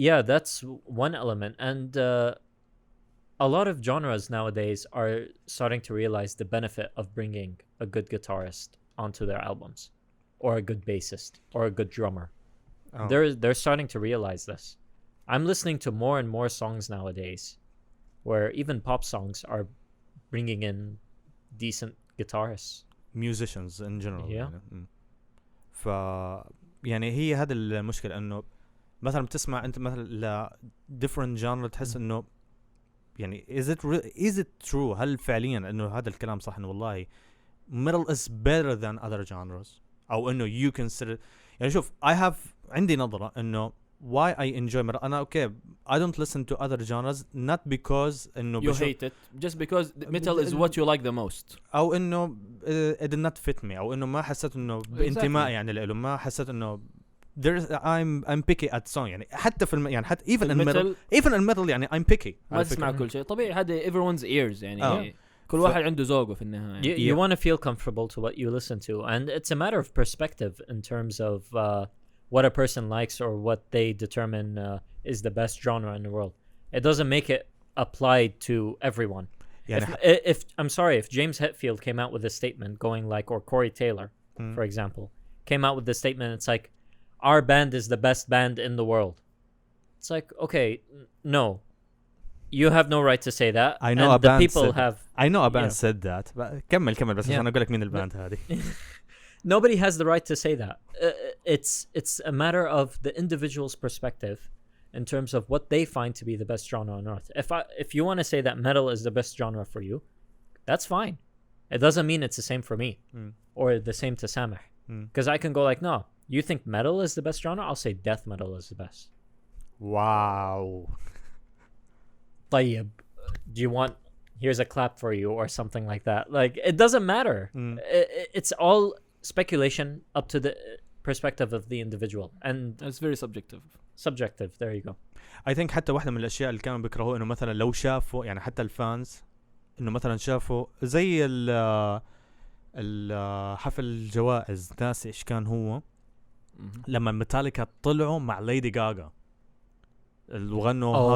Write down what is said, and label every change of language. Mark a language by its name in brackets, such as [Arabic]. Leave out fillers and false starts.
[English] That's one element, and a lot of genres nowadays are starting to realize the benefit of bringing a good guitarist onto their albums, or a good bassist, or a good drummer. They're starting to realize this. I'm listening to more and more songs nowadays, where even pop songs are bringing in decent guitarists, musicians in general. Yeah. [Arabic] يعني هي هذا المشكلة إنه مثلا بتسمع أنت مثلا [English] different genre [Arabic] تحس إنه يعني [English] is it true [Arabic] هل فعليا إنه هذا الكلام صح إنه والله [English] metal is better than other genres [Arabic] أو إنه [English] you consider [Arabic] يعني شوف عندي نظرة إنه [English] why I enjoy metal. أنا okay I don't listen to other genres not because إنه You hate it just because metal is what you like the most. [Arabic] أو إنه [English] it did not fit me [Arabic] أو إنه ما حسيت إنه بانتماء يعني له ما حسيت إنه [English] I'm picky at song [Arabic] يعني حتى في يعني حتى [English] even in metal [Arabic] يعني [English] I'm picky [Arabic] ما تسمع كل شيء طبيعي هذا [English] everyone's ears [Arabic] يعني كل واحد عنده ذوقه في النهاية. [English] You want to feel comfortable to what you listen to, and it's a matter of perspective in terms of what a person likes or what they determine is the best genre in the world. It doesn't make it applied to everyone. If I'm sorry, if James Hetfield came out with a statement going like, or Corey Taylor, for example, came out with the statement, it's like, our band is the best band in the world. It's like, okay, no. You have no right to say that. I know a band people have. I know a band said that. [Arabic] كمل بس عشان أقول لك مين الباند هذه. [English] Nobody has the right to say that. It's a matter of the individual's perspective in terms of what they find to be the best genre on earth. If you want to say that metal is the best genre for you, that's fine. It doesn't mean it's the same for me or the same to Samih. Because I can go like, no, you think metal is the best genre? I'll say death metal is the best. Wow. طيب, do you want, here's a clap for you or something like that? Like, it doesn't matter. It's all speculation up to the perspective of the individual. And it's very subjective. There you go. I think [Arabic] حتى واحدة من الأشياء اللي كانوا بيكرهوه إنه مثلا لو شافوا يعني حتى الفانز إنه مثلا شافوا زي الحفل الجوائز ناسي إيش كان هو لما ميتاليكا طلعوا مع ليدي غاغا وغنوا